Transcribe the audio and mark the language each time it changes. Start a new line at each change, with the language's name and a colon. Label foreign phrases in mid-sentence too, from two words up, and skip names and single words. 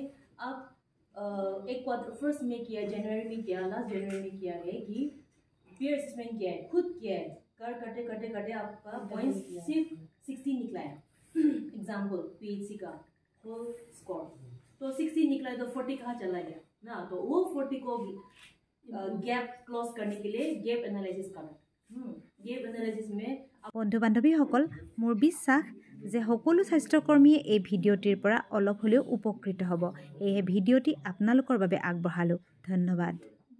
Hindi: आप एक क्वार्टर फर्स्ट में किया, जनवरी में किया, लास्ट जनवरी में किया है कि
English: peer assessment
Hindi: किया है, खुद किया है, करते आपका पॉइंट सिर्फ 60 निकला है। एग्जाम्पल पीएचसी का
English: full score
Hindi: तो 60 निकला है तो 40 कहाँ चला गया ना, तो वो 40 को
English: gap close
Hindi: करने के लिए
English: gap analysis
Hindi: करो।
English: gap analysis
Hindi: में
Assamese: বন্ধু বান্ধৱীসকল, মোৰ বিশ্বাস যে সকলো স্বাস্থ্যকৰ্মীয়ে এই ভিডিঅ'টিৰ পৰা অলপ হ'লেও উপকৃত হ'ব। সেয়েহে ভিডিঅ'টি আপোনালোকৰ বাবে আগবঢ়ালোঁ। ধন্যবাদ।